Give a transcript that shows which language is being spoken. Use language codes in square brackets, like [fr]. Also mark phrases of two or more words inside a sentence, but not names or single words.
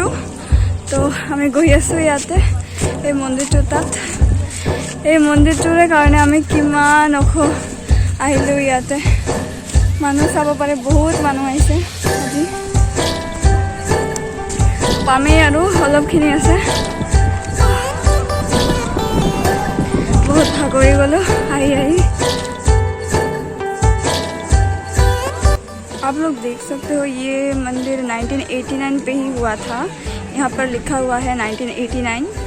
[as] তো আমি গৈ আছোঁ ইয়াতে এই মন্দিৰটো তাত। এই মন্দিৰটোৰে কাৰণে আমি কিমান আহিলোঁ ইয়াতে। মানুহ চাব পাৰে, বহুত মানুহ আহিছে আজি। পামেই আৰু অলপখিনি আছে। বহুত ভাগৰি গ'লো আই। [hi] आप लोग देख सकते हो ये मंदिर 1989 पे ही हुआ था। यहाँ पर लिखा हुआ है 1989।